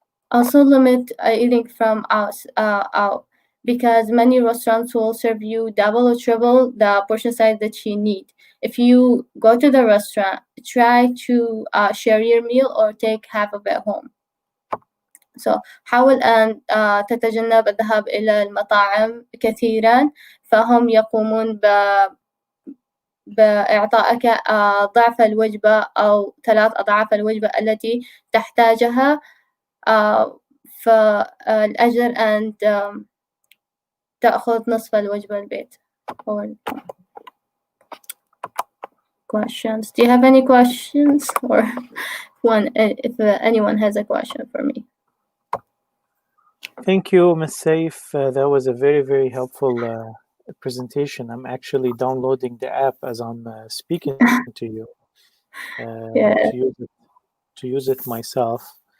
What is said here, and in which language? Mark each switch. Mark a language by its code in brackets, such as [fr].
[en] Also limit eating from out, because many restaurants will serve you double or triple the portion size that you need. If you go to the restaurant, try to share your meal or take half of it home. [ar] So حاول أن تتجنب الذهاب إلى المطاعم كثيرا، فهم يقومون بإعطائك ضعف الوجبة أو 3 أضعاف الوجبة التي تحتاجها. فالأجر أن تأخذ نصف الوجبة البيت. [en] Questions? Do you have any questions, or if anyone has a question for me? Thank you, Ms. Saif. That was a very, very helpful presentation. I'm actually downloading the app as I'm speaking to you, to use it myself.